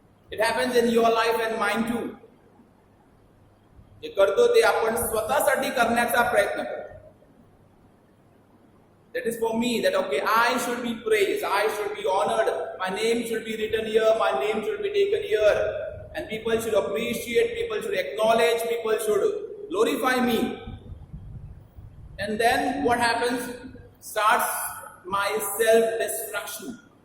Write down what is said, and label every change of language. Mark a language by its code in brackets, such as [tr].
[en] It happens in your life and mine too. [mr] जे करतो ते आपण स्वतःसाठी करण्याचा प्रयत्न करतो. [en] That is for me, that okay, I should be praised, I should be honored, my name should be written here, my name should be taken here, and people should appreciate, people should acknowledge, people should glorify me. And then what happens? Starts my self-destruction.